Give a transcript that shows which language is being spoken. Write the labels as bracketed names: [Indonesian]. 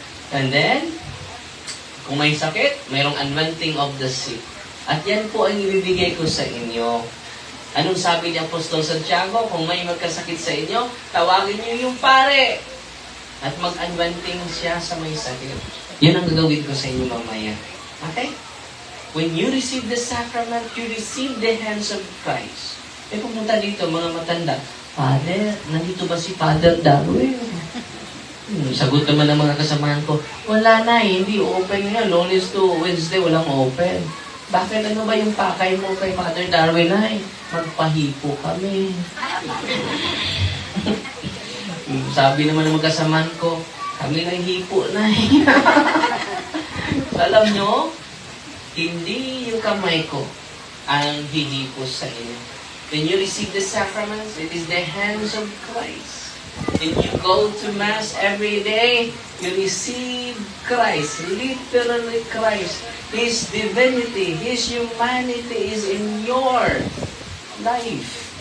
[English] And then, [Filipino] kung may sakit, mayroong [English] anointing of the sick. [Filipino] At yan po ang ibibigay ko sa inyo. Anong sabi ni Apostol Santiago? Kung may magkasakit sa inyo, tawagin niyo yung pare. At mag-anointing siya sa may sakit. Yun ang gagawin ko sa inyo mamaya. Okay? [English] When you receive the sacrament, you receive the hands of Christ. [Filipino] Eh, pumunta dito, mga matanda, Father, nandito ba si Father Darwin? Sagot naman ng mga kasamahan ko, wala na, hindi open nga. Lunes to Wednesday, walang open. Bakit ano ba yung pakay mo kay Father Darwin ay? Magpahipo kami. Sabi naman ng mga kasamahan ko, kami na hipo na. Alam nyo, hindi yung kamay ko ang hihipos sa inyo. [English] When you receive the sacraments, it is the hands of Christ. When you go to Mass every day, you receive Christ, literally Christ. His divinity, His humanity is in your life.